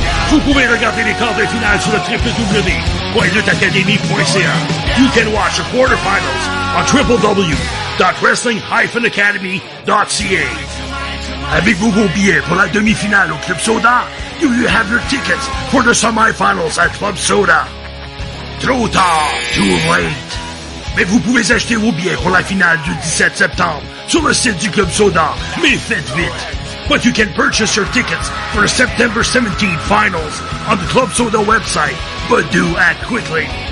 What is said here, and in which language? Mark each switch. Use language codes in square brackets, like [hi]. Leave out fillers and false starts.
[fr] Vous pouvez regarder les quarts de finale sur le www.lutteacademy.ca. [en] You can watch the quarterfinals on www.wrestling-academy.ca. [fr] Avez-vous vos billets pour la demi-finale au Club Soda? [en] Do you have your tickets for the semi-finals at Club Soda? [fr] Trop tard, [en] too late. [fr] Mais vous pouvez acheter vos billets pour la finale du 17 septembre sur le site du Club Soda, mais faites vite. [en] But you can purchase your tickets for the September 17th finals on the Club Soda website, but do act quickly.